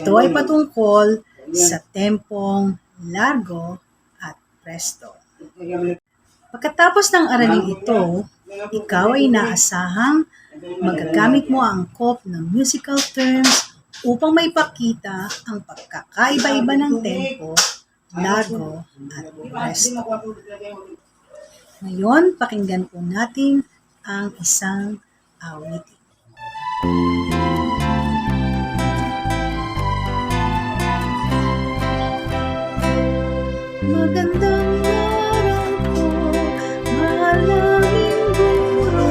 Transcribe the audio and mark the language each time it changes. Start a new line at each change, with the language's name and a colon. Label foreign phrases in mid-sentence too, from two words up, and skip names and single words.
Filipino: Ito ay patungkol sa tempong largo at presto. Pagkatapos ng aralin ito, ikaw ay inaasahang magagamit mo ang angkop ng
English: musical terms
Filipino: upang maipakita ang pagkakaiba-iba ng tempo, largo, at presto. Ngayon, pakinggan po natin ang isang awitin. Magandang araw po, mahal naming guro.